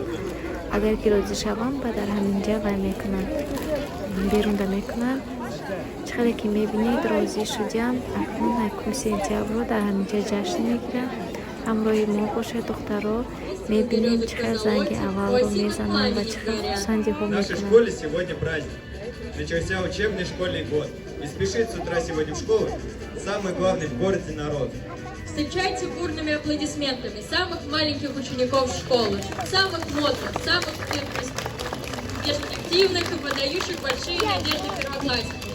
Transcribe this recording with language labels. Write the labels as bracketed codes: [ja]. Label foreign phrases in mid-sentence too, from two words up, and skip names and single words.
[tg] агар ки розӣ шаванд, ба дар ҳаминҷа вай мекунанд, берун да мекунанд. чӣ хеле ки мебинед, розӣ шудям. акнун 1 сентябрро дар ҳаминҷа ҷашн мегиранд. ҳамроҳи мо бошед духтаро, мебинем чӣ хел занги аввалро мезананд ва чӣ хел хурсандиҳо [ru] В нашей [tg] мекунанд. [ru] школе сегодня праздник. Начался учебный школьный год. И спешит с утра сегодня в школу самый главный в городе народ. Встречайте бурными аплодисментами самых маленьких учеников школы, самых модных, самых перспективных и подающих большие надежды первоклассников.